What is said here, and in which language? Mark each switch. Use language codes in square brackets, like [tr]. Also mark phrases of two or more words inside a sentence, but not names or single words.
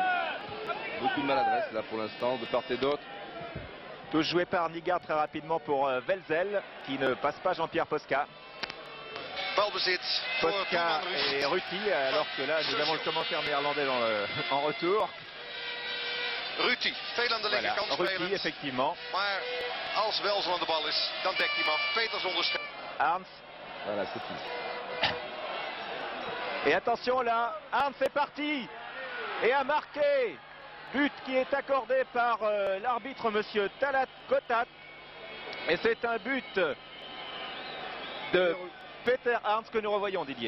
[fr] Beaucoup de maladresse là pour l'instant de part et d'autre. Touche joué par Ligard très rapidement pour Welzel, qui ne passe pas Jean-Pierre Posca. Posca et Ruti, alors que là nous avons le commentaire néerlandais en retour. [nl] Ruti, veel aan de [fr] Voilà, [nl] linkerkant Ruti spelend. [fr] effectivement. [nl] Maar als Welzel aan de bal is, dan dekt hij hem af. Peters ondersteunt. Arns. [fr] Voilà, c'est fini. Et attention là, Arns est parti et a marqué. But qui est accordé par l'arbitre monsieur Talat Kotat. Et c'est un but de Peter Arns que nous revoyons, Didier.